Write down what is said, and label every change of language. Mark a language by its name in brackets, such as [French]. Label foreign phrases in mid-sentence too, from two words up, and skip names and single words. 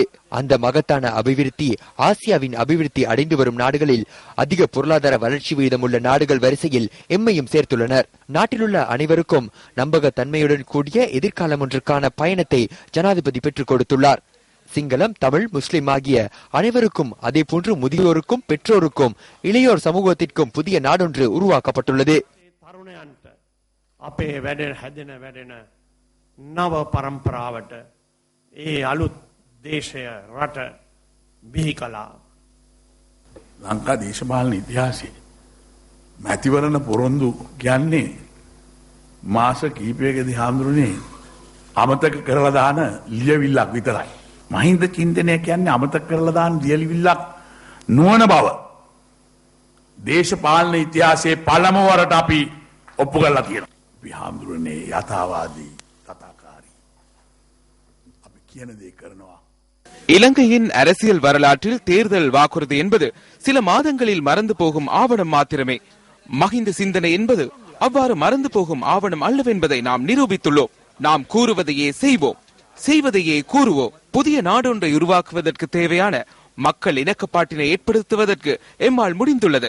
[Tamil] அந்த மகத்தான அபிவிருத்தி ஆசியாவின் அபிவிருத்தி அடைந்து வரும் நாடுகளில் அதிக பொருளாதார வளர்ச்சி வீதம் உள்ள நாடுகள் வரிசையில் எம்மையும் சேர்த்துள்ளனர். நாட்டிலுள்ள அனைவருக்கும் நம்பகத்தன்மையுடன் கூடிய எதிர்காலம் ஒன்றுக்கான பயணத்தை ஜனாதிபதி பெற்றுக் கொடுத்துள்ளார். சிங்களம், தமிழ், முஸ்லிம் ஆகிய அனைவருக்கும், அதே போன்று முதியோருக்கும், பெற்றோருக்கும், இளையோர் சமூகத்திற்கும் புதிய நாடொன்று உருவாக்கப்பட்டுள்ளது. [Sinhala] අපේ වැඩෙන හැදෙන වැඩෙන නව පරම්පරාවට ඒ අලුත් දේශය රට බිහි කළා. ලංකා දේශපාලන ඉතිහාසයේ මැතිවරණ පොරොන්දු කියන්නේ මාස කිහිපයකදී හාමුදුරනේ අමතක කරලා දාන ලියවිල්ලක් විතරයි. මහින්ද චින්තනය කියන්නේ අමතක කරලා දාන ලියවිල්ලක් නොවන බව දේශපාලන ඉතිහාසයේ පළමු වරට අපි ඔප්පු කරලා තියෙනවා. අපි හාමුදුරනේ යථාවාදී කතාකාරී. අපි කියන දේ කරනවා. [Tamil] இலங்கையின் அரசியல் வரலாற்றில் தேர்தல் வாக்குறுதி என்பது சில மாதங்களில் மறந்து போகும் ஆவணம் மாத்திரமே. மஹிந்த சிந்தனை என்பது அவ்வாறு மறந்து போகும் ஆவணம் அல்லவென்பதை நாம் நிரூபித்துள்ளோம். நாம் கூறுவதையே செய்வோம், செய்வதையே கூறுவோம். புதிய நாடொன்றை உருவாக்குவதற்கு தேவையான மக்கள் இணக்கப்பாட்டினை ஏற்படுத்துவதற்கு எம்மால் முடிந்துள்ளது.